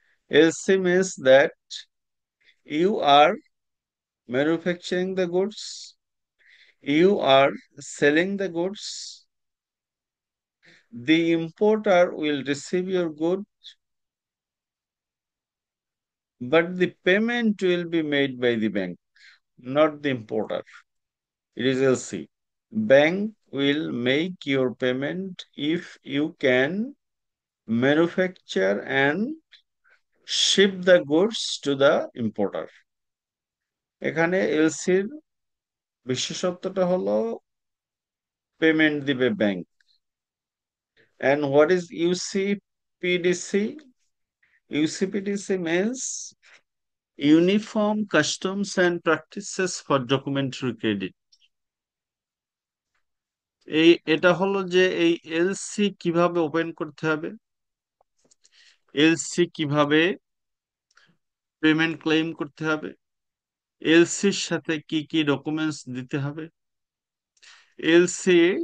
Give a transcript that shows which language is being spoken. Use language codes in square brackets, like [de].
[en] LC means that you are manufacturing the goods, you are selling the goods, the importer will receive your good, but the payment will be made by the bank, not the importer. It is LC. Bank will make your payment if you can manufacture and ship the goods to the importer. [bn] এখানে এলসির বিশেষত্বটা হলো payment দিবে bank. [en] And what is UCPDC? UCPDC means Uniform Customs and Practices for Documentary Credit. [bn] এটা হলো যে এই LC কিভাবে open করতে হবে, এলসি কিভাবে পেমেন্ট ক্লেম করতে হবে, এলসির সাথে কি কি ডকুমেন্টস দিতে হবে, এলসি